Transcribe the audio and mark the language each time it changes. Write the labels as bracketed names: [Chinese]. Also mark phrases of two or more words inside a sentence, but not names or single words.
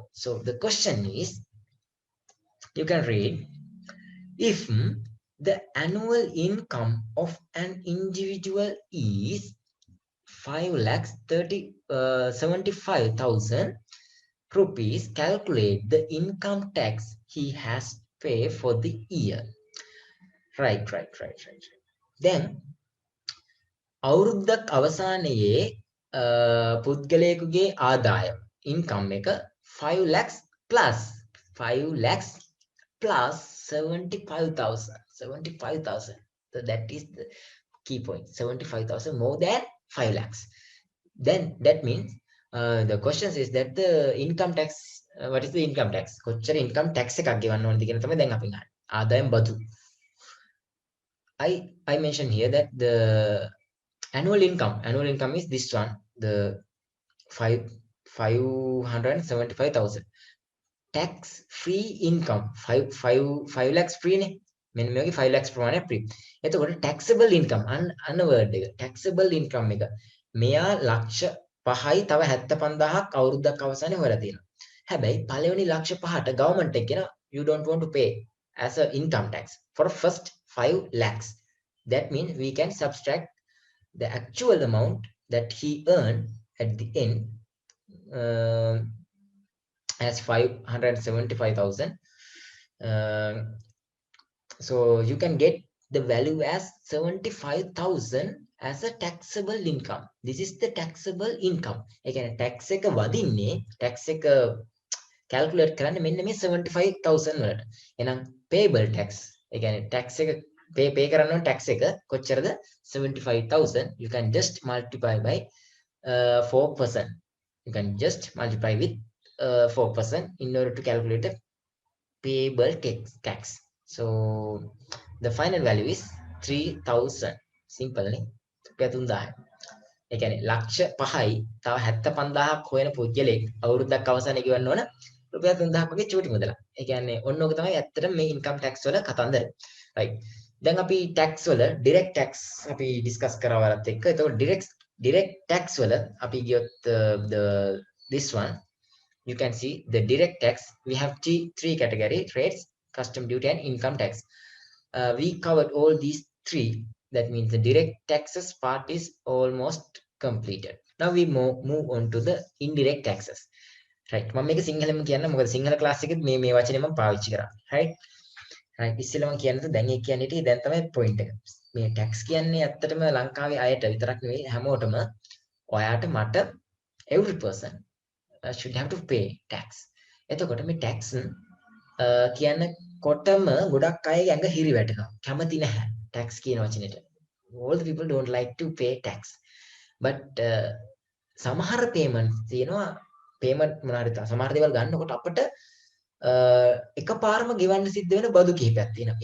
[English] So the question is, you can read, if the annual income of an individual is 5,75,000 rupees, calculate the income tax he has pay for the year. Right. Then [Sinhala] අවුරුද්දක් අවසානයේ පුද්ගලයෙකුගේ ආදායම income එක 5 lakhs plus 75,000. [English] So that is the key point. 75,000 more than 5 lakhs. Then that means the question is that the income tax, what is the income tax? [Sinhala] කොච්චර [English] income tax [Sinhala] එකක් ගෙවන්න ඕනද කියන තමයි දැන් අපි ගන්න. ආදායම් බදු. [English] I mentioned here that the annual income is this one, the 575,000. tax free income 5 lakhs free නේ. [Sinhala] මෙන්න මේ වගේ 5 lakhs ප්‍රමාණයක් free. එතකොට [English] taxable income [Sinhala] අන්න word එක. [English] taxable income [Sinhala] එක මෙයා ලක්ෂ 5යි තව 75,000ක් අවුරුද්දක් අවසානයේ හොයලා තියෙනවා. හැබැයි පළවෙනි ලක්ෂ 5ට government එක කියන [English] you don't want to pay as a income tax for first 5 lakhs. That means we can subtract the actual amount that he earned at the end as 575,000. So you can get the value as 75,000 as a taxable income. This is the taxable income. [Sinhala] ඒ කියන්නේ tax එක වදින්නේ tax එක calculate කරන්නේ මෙන්න මේ 75,000 වලට. එහෙනම් [English] payable tax. [Sinhala] ඒ කියන්නේ tax එක pay කරන්න ඕන tax එක කොච්චරද? 75,000. [English] You can just multiply by 4%. You can just multiply with 4% in order to calculate the payable tax. So the final value is 3,000. Simple නේ. [Sinhala] රුපියල් 3,000. ඒ කියන්නේ ලක්ෂ 5යි තව 75,000ක් හොයන පුද්ගලෙක් අවුරුද්දක් අවසානයේ ගෙවන්න ඕන රුපියල් 3,000ක් වගේ චූටි මුදලක්. ඒ කියන්නේ ඔන්න ඔක තමයි ඇත්තටම මේ [English] income tax [Sinhala] වල කතන්දර. right. දැන් අපි tax වල [English] direct tax [Sinhala] අපි discuss කරා වලත් එක්ක. [English] එතකොට direct tax [Sinhala] වල අපි ගියොත් [English] this one you can see the direct tax. We have three category: rates, custom duty, and income tax. We covered all these three. That means the direct taxes part is almost completed. Now we move on to the indirect taxes. Right. [Sinhala] මම මේක සිංහලෙන්ම කියන්න මොකද සිංහල ක්ලාස් එකෙත් මේ වචනේ මම පාවිච්චි කරා. right. ඉස්සෙල්ලා මම කියන්නද දැන් ඒක කියන්නේ ඉතින් දැන් තමයි point එක. මේ tax කියන්නේ ඇත්තටම ලංකාවේ අයට විතරක් නෙවෙයි හැමෝටම ඔයාට මට [English] every person should have to pay tax. [Sinhala] එතකොට මේ tax කියනකොටම ගොඩක් අයගේ ඇඟ හිරි වැටෙනවා. කැමති නැහැ tax කියන වචනෙට. [English] All the people don't like to pay tax. [Sinhala] But සමහර payments තියෙනවා payment මොනවාරි සමහර දේවල් ගන්නකොට අපිට එකපාරම ගෙවන්න සිද්ධ වෙන බදු කිහිපයක් තියෙනවා.